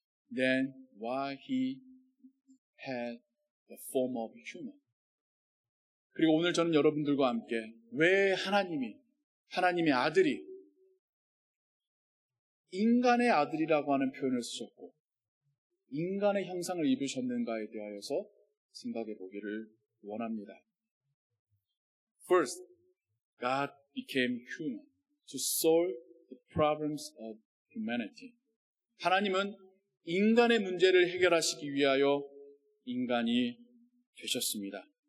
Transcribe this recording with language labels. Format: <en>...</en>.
<en>Then why He had the form of human.</en> <ko>그리고 오늘 저는 여러분들과 함께 왜 하나님의 아들이 인간의 아들이라고 하는 표현을 쓰셨고 인간의 형상을 입으셨는가에 대하여서 생각해 보기를 원합니다.</ko> <en>First, God became human to solve the problems of humanity.</en> <ko>하나님은 인간의 문제를 해결하시기 위하여 인간이 되셨습니다.</ko>